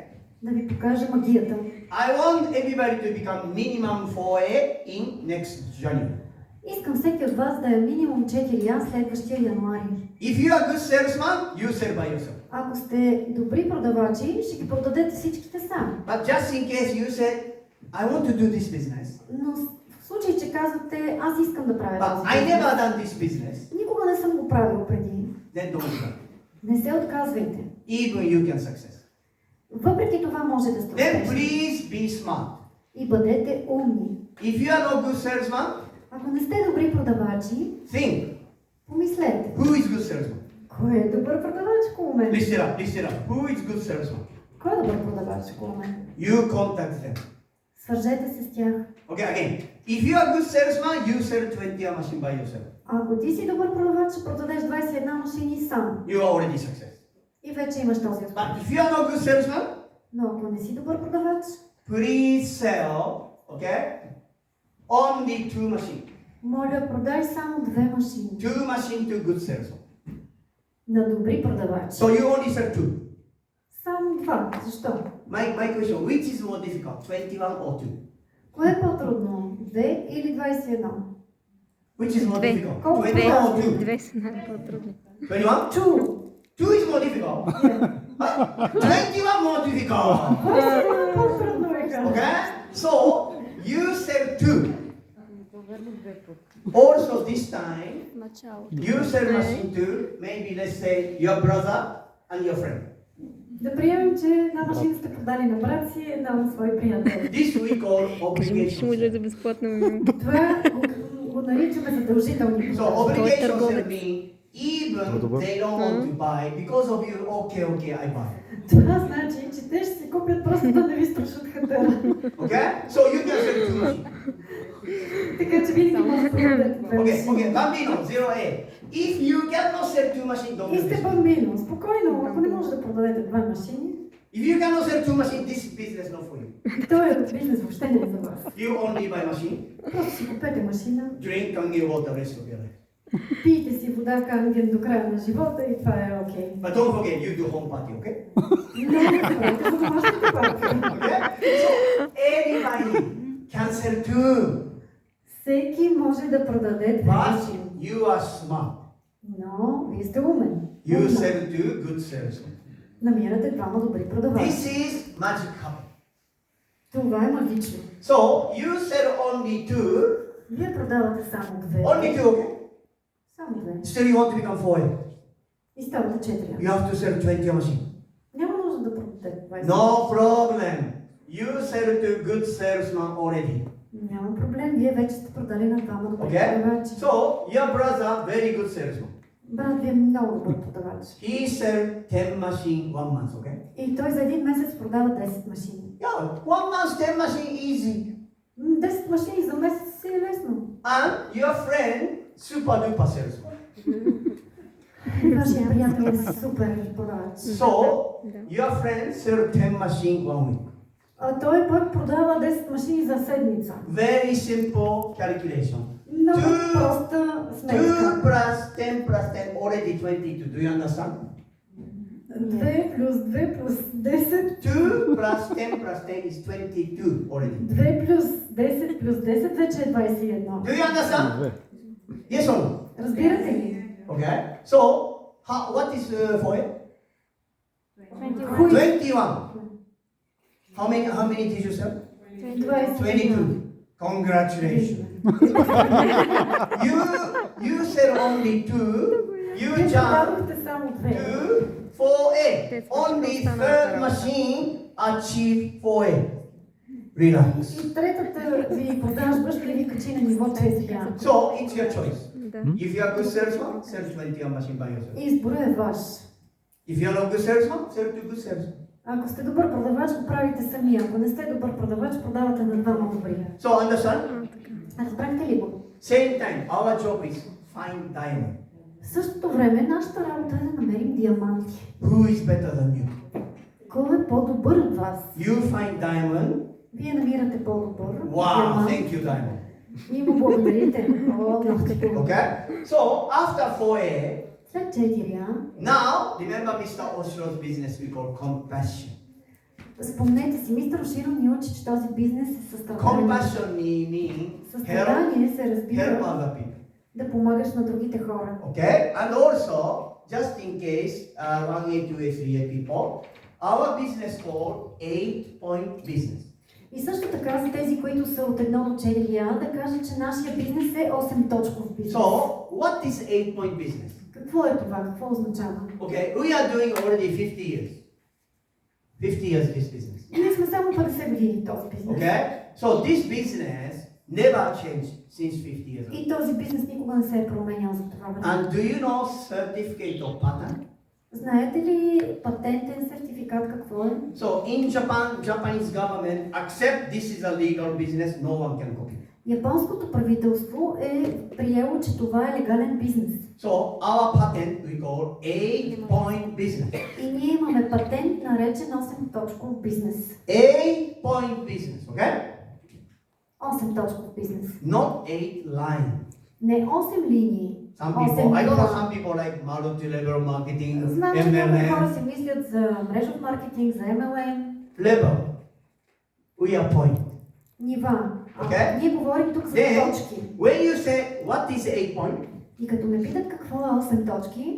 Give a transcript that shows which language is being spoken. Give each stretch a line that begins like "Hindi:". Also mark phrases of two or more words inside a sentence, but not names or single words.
Bulgarian: Да ви покажа магията.
English: I want everybody to become minimum 4A in next January.
Bulgarian: Искам всеки от вас да е минимум 4А следващия януари.
English: If you are good salesman, you sell by yourself.
Bulgarian: Ако сте добри продавачи, ще ги продадете всичките сами.
English: But just in case you said, I want to do this business,
Bulgarian: Но в случай, че казвате, аз искам да правя
English: but
Bulgarian: този
English: I
Bulgarian: бизнес,
English: never done this business,
Bulgarian: никога не съм го правил преди,
English: then don't do that.
Bulgarian: не се отказвайте.
English: Even you can success.
Bulgarian: Въпреки това може да сте
English: Then
Bulgarian: успешни.
English: please be smart.
Bulgarian: И бъдете умни.
English: If you are not good salesman,
Bulgarian: Ако не сте добри продавачи,
English: think,
Bulgarian: помислете.
English: who is good salesman?
Bulgarian: Кой е добър продавач около мен?
English: Listen up. Who is good salesman?
Bulgarian: Кой е добър продавач около мен?
English: You contact them.
Bulgarian: Свържете се с тях.
English: Okay, again. If you are good salesman, you sell 20 machine by yourself.
Bulgarian: Ако ти си добър продавач, ще продадеш 21 машини сам.
English: You are already success.
Bulgarian: И вече имаш този успех.
English: But if you are not good salesman,
Bulgarian: Но ако не си добър продавач,
English: please sell, okay, only 2 machine.
Bulgarian: моля, продай само 2 машини.
English: 2 machine to good salesman.
Bulgarian: На добри продавачи.
English: So you only sell 2.
Bulgarian: Само 2. Защо?
English: My question, which is more difficult, 21 or 2?
Bulgarian: Кое е по-трудно? 2 или 21?
English: Which is more
Bulgarian: Две.
English: difficult,
Bulgarian: Колко
English: 21
Bulgarian: две?
English: or 2?
Bulgarian: Две са най-по-трудни.
English: 21? 2. 2 is more difficult. Huh? 21 more difficult.
Bulgarian: 21 е по-трудно, бе, кажа.
English: Okay? So you sell 2. Also this time, you sell machine to maybe let's say your brother and your friend.
Bulgarian: Да приемем, че една машина сте продали на брат си, една на свой приятел.
English: This we call
Bulgarian: Кажи му, че ще му
English: obligation.
Bulgarian: излезе безплатно. Това го наричаме задължителни
English: So
Bulgarian: продажи.
English: obligation
Bulgarian: търговец.
English: mean even they don't want to buy because of you. Okay, I buy.
Bulgarian: Това значи, че те ще си купят просто да не ви страшат хатера.
English: Okay? So you can sell 2 machines.
Bulgarian: Така че винаги може да продадете две
English: Okay,
Bulgarian: машини.
English: Bambino, 0A. If you cannot sell 2 machines, don't
Bulgarian: И
English: do
Bulgarian: сте
English: this.
Bulgarian: бамбино. Спокойно, ако не може да продадете две машини,
English: If you cannot sell 2 machines, this business not for you.
Bulgarian: този бизнес въобще не е за вас.
English: You only buy machine,
Bulgarian: Просто си купете машина,
English: drink Kangen water rest of your life.
Bulgarian: пийте си вода канген до края на живота и това е окей.
English: But don't forget, you do home party, okay?
Bulgarian: Не забравяйте за домашните парти.
English: Okay? So anybody can sell 2,
Bulgarian: Всеки може да продаде две
English: but
Bulgarian: машини.
English: you are smart.
Bulgarian: Но вие сте умен.
English: You
Bulgarian: Умна.
English: sell 2 good salesmen.
Bulgarian: Намирате двама добри продавачи.
English: This is magic happen.
Bulgarian: Това е магично.
English: So you sell only 2,
Bulgarian: Вие продавате само две.
English: only 2, okay?
Bulgarian: Само две.
English: Still you want to become 4.
Bulgarian: И ставате 4.
English: You have to sell 20 machines.
Bulgarian: Няма нужда да продадете 20.
English: No problem. You sell to good salesman already.
Bulgarian: Няма проблем. Вие вече сте продали на двама добри
English: Okay?
Bulgarian: продавачи.
English: So your brother, very good salesman.
Bulgarian: Брат ви е много добър продавач.
English: He sell 10 machine 1 month, okay?
Bulgarian: И той за един месец продава 10 машини.
English: Yeah, 1 month 10 machine easy.
Bulgarian: 10 машини за месец си е лесно.
English: And your friend, super duper salesman.
Bulgarian: Вашия приятел е супер продавач.
English: So your friend sell 10 machine 1 week.
Bulgarian: А той пък продава 10 машини за седмица.
English: Very simple calculation.
Bulgarian: Много
English: Two-
Bulgarian: проста
English: 2
Bulgarian: сметка.
English: plus 10 plus 10 already 22. Do you understand?
Bulgarian: 2 плюс 2 плюс 10.
English: 2 plus 10 plus 10 is 22 already.
Bulgarian: 2 плюс 10 плюс 10 вече е 21.
English: Do you understand? Yes or no?
Bulgarian: Разбирате ли?
English: Okay. So what is for it? 21. How many did you sell? 22. Congratulations. You said only two. You
Bulgarian: Вие
English: jump
Bulgarian: продадохте само две.
English: to 4A. Only third machine achieve 4A. Relax.
Bulgarian: И третата ви продажба ще ви качи на ниво 4А.
English: So it's your choice.
Bulgarian: Да.
English: If you are good salesman, sell 20 machine by yourself.
Bulgarian: Изборът е ваш.
English: If you are not good salesman, sell to good salesman.
Bulgarian: Ако сте добър продавач, го правите сами. Ако не сте добър продавач, продавате на двама добри.
English: So understand?
Bulgarian: Разбрахте ли го?
English: Same time, our job is find diamond.
Bulgarian: В същото време, нашата работа е да намерим диаманти.
English: Who is better than you?
Bulgarian: Кой е по-добър от вас?
English: You find diamond.
Bulgarian: Вие намирате по-добър
English: Wow,
Bulgarian: диамант.
English: thank you, diamond.
Bulgarian: И му благодарите. О, много ти благодаря.
English: Okay? So after 4A,
Bulgarian: След 4А,
English: now remember Mr. Oshiro's business we call compassion.
Bulgarian: спомнете си, мистер Оширо ни учи, че този бизнес е състрадание.
English: Compassion means help,
Bulgarian: Състрадание се
English: help
Bulgarian: разбира
English: other people.
Bulgarian: да помагаш на другите хора.
English: Okay? And also, just in case 1A, 2A, 3A people, our business called 8-point business.
Bulgarian: И също така за тези, които са от 1 до 4А, да кажа, че нашия бизнес е 8-точков бизнес.
English: So, what is 8-point business?
Bulgarian: Какво е това? Какво означава?
English: Okay, we are doing already 50 years. 50 years this business.
Bulgarian: Ние сме само 50 години този бизнес.
English: Okay? So this business never changed since 50 years ago.
Bulgarian: И този бизнес никога не се е променял за това време.
English: And do you know certificate of patent?
Bulgarian: Знаете ли патентен сертификат какво е?
English: So in Japan, Japanese government accept this is a legal business, no one can copy.
Bulgarian: Японското правителство е приело, че това е легален бизнес.
English: So our patent we call 8-point business.
Bulgarian: И ние имаме патент, наречен 8-точков бизнес.
English: 8-point business, okay?
Bulgarian: 8-точков бизнес.
English: Not 8 line.
Bulgarian: Не 8 линии.
English: Some people, I don't know, some people like multi-level marketing,
Bulgarian: Знам, че много хора
English: MLM,
Bulgarian: си мислят за мрежов маркетинг, за MLM,
English: level. We are point.
Bulgarian: нива.
English: Okay.
Bulgarian: Ние говорим тук за
English: Then,
Bulgarian: точки.
English: when you say what is 8 point,
Bulgarian: И като ме питат какво е 8 точки,